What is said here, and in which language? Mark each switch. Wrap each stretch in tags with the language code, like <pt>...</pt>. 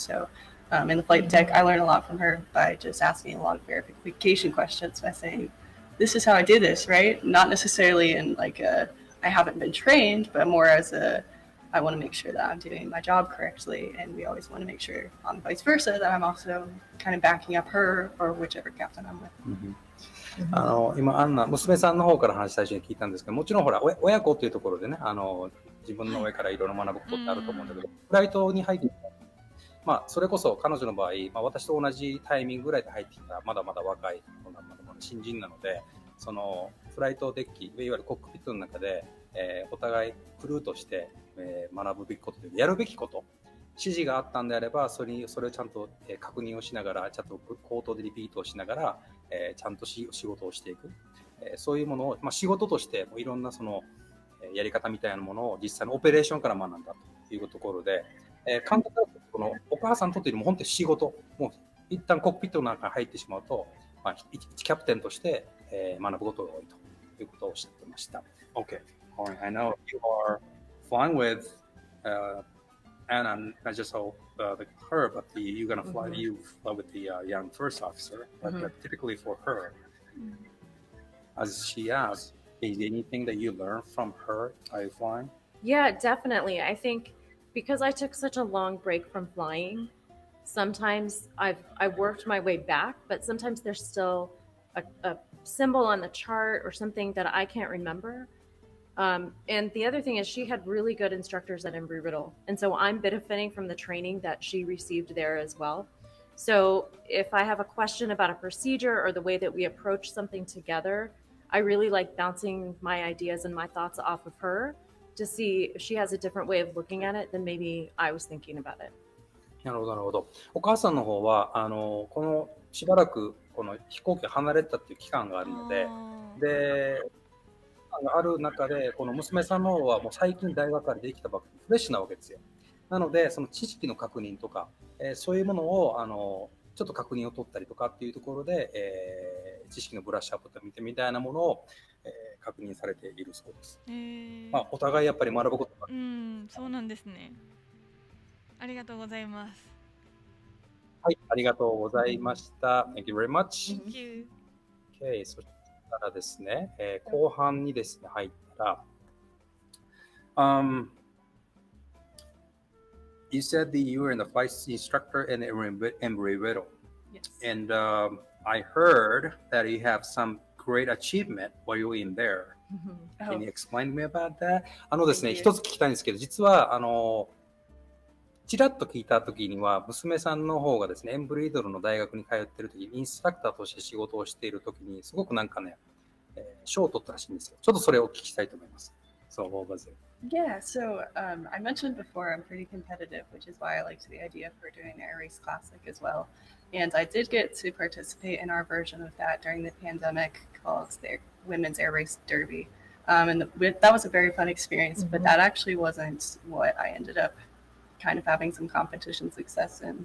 <en>So in the flight deck, I learned a lot from her by just asking a lot of verification questions by saying, this is how I do this, right? Not necessarily in like I haven't been trained, but more as I want to make sure that I'm doing my job correctly, and we always want to make sure on vice versa that I'm also kind of backing up her or whichever captain I'm with.</en> <ja>今アンナ娘さんの方から話最初に聞いたんですけど、もちろんほら親子っていうところでね、自分の上からいろいろ学ぶことってあると思うんだけど、フライトに入ってきた、まあそれこそ彼女の場合、私と同じタイミングぐらいで入ってきたまだまだ若いまだまだ新人なので、そのフライトデッキいわゆるコックピットの中で、お互いクルーとして、学ぶべきことでやるべきこと、指示があったんであればそれをちゃんと、確認をしながら、ちゃんと口頭でリピートをしながら、ちゃんと仕事をしていく、そういうものを、仕事としてもいろんなその、やり方みたいなものを実際のオペレーションから学んだというところで、監督だとこのお母さんにとっても本当に仕事、もう一旦コックピットの中に入ってしまうと、一キャプテンとして、学ぶことが多いということをおっしゃってました。</ja> <en>Okay, alright, I know you are flying with Anna, not just her, but you're gonna fly. You fly with the young first officer. But typically for her, as she asked, is there anything that you learn from her while flying? Yeah, definitely. I think because I took such a long break from flying, sometimes I worked my way back, but sometimes there's still a symbol on the chart or something that I can't remember. And the other thing is she had really good instructors at Embry-Riddle. And so I'm benefiting from the training that she received there as well. So if I have a question about a procedure or the way that we approach something together, I really like bouncing my ideas and my thoughts off of her to see if she has a different way of looking at it than maybe I was thinking about it.</en> <ja>なるほど、なるほど。お母さんの方はこのしばらくこの飛行機離れたっていう期間があるので、である中でこの娘さんの方はもう最近大学からできたばっかりフレッシュなわけですよ。なのでその知識の確認とか、そういうものをちょっと確認を取ったりとかっていうところで、知識のブラッシュアップみたいなものを、確認されているそうです。お互いやっぱり学ぶことが、そうなんですね。ありがとうございます。はい、ありがとうございました。</ja> <en>Thank you very much. Thank you. Okay,</en> <ja>そしたらですね、後半にですね、入ったら、</ja> <en>You said that you were in the flight instructor in Embry-Riddle. Yes. And I heard that you have some great achievement while you were in there. Can you explain me about that?</en> <ja>ですね、一つ聞きたいんですけど、実はちらっと聞いたときには、娘さんの方がですね、エンブリードルの大学に通っているときに、インストラクターとして仕事をしているときに、すごくなんかね、賞を取ったらしいんですよ。ちょっとそれをお聞きしたいと思います。</ja> <en>So, what was it? Yeah, so I mentioned before I'm pretty competitive, which is why I liked the idea for doing the Air Race Classic as well. And I did get to participate in our version of that during the pandemic called the Women's Air Race Derby. That was a very fun experience, but that actually wasn't what I ended up kind of having some competition success in.</en>